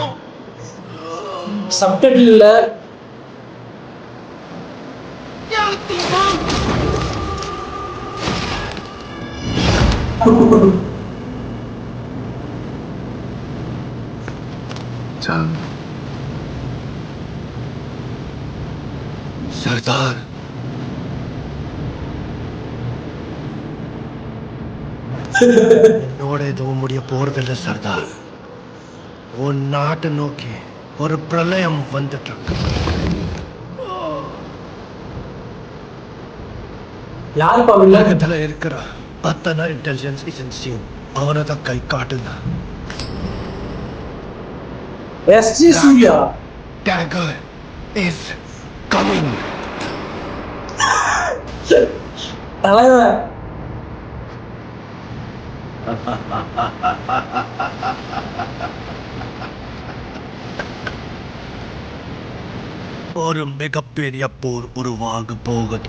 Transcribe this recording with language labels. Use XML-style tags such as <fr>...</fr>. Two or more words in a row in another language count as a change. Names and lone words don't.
<ta>சப்டைட்டில் 要地方。</ta> <hi>चल</hi> <ta>सरदार, என்னோட எதுவும் முடிய போறதில்லை சர்தார். உன் நாட்டை நோக்கி ஒரு பிரளயம் வந்துட்டு இருக்கு. யாருப்பா உலகத்துல இருக்கிற அத்தனை இன்டெலிஜென்ஸ் ஏஜென்சியும் அவனை தான் கை காட்டுங்க. எஸ்ஜி சூர்யா.</ta> <en>Dagger is coming.</en> <ta>தலைவர் ஒரு மிகப்பெரிய போர் உருவாக போகுது.</ta>